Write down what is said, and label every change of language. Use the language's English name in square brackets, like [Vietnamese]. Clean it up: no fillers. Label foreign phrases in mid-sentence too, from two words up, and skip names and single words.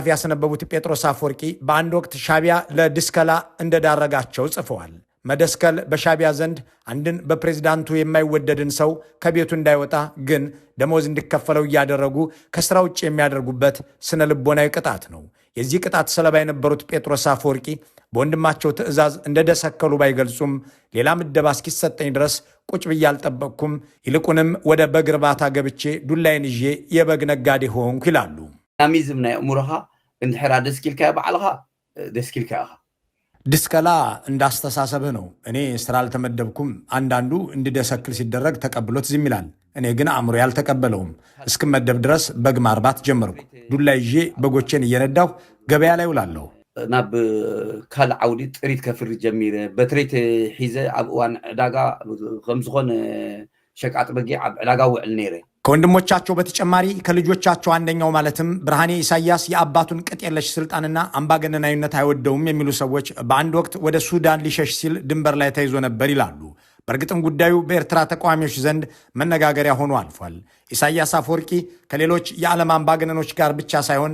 [Amharic] ያስነበቡት ጴጥሮስ አፈወርቂ በአንድ ወቅት ሻቢያ ለድስከላ እንደዳረጋቸው ጽፈዋል መደስከል በሻቢያ ዘንድ አንድን በፕሬዝዳንቱ የማይወደድን ሰው ከቤቱ እንዳይወጣ ግን ደሞዝ እንዲከፈለው እያደረጉ ከስራ ውጭ የሚያደርጉበት ስነ ልቦናዊ ቅጣት ነው የዚህ ቅጣት ሰለባ የነበሩት ጴጥሮስ አፈወርቂ በወንድማቸው ትእዛዝ እንደደሰከሉ ባይገልጹም ሌላ ምደባ እስኪሰጠኝ ድረስ ቁጭ ብዬ አልጠበቅኩም ይልቁንም ወደ በግ እርባታ ገብቼ ዱላይን ይዤ የበግ ነጋዴ ሆንኩ ይላሉ [Tigrinya] ናሚዝም ናይ እሙርኻ እንድሕራ ደስኪልካ ባዕልኻ ደስኪልካ [Amharic] ድስከላ እንዳስተሳሰብህ ነው እኔ ስራ አልተመደብኩም አንዳንዱ እንድደሰክል ሲደረግ ተቀብሎት ዝም ይላል እኔ ግን አእምሮ ያልተቀበለውም እስክመደብ ድረስ በግ ማርባት ጀመርኩ ዱላ ይዤ በጎቼን እየነዳሁ ገበያ ላይ ውላለሁ [Tigrinya] ናብ ካል ዓውዲ ጥሪት ከፍሪ ጀሚረ በትሬት ሒዘ ኣብ እዋን ዕዳጋ ከም ዝኾነ ሸቃጥ በጊዕ ኣብ ዕዳጋ ውዕል ነይረ [Amharic] ከወንድሞቻቸው በተጨማሪ ከልጆቻቸው አንደኛው ማለትም ብርሃኔ ኢሳያስ የአባቱን ቅጥ የለሽ ስልጣንና አምባገነናዊነት አይወደውም የሚሉ ሰዎች በአንድ ወቅት ወደ ሱዳን ሊሸሽ ሲል ድንበር ላይ ተይዞ ነበር ይላሉ። በእርግጥም ጉዳዩ በኤርትራ ተቃዋሚዎች ዘንድ መነጋገሪያ ሆኖ አልፏል። ኢሳያስ አፈወርቂ ከሌሎች የዓለም አምባገነኖች ጋር ብቻ ሳይሆን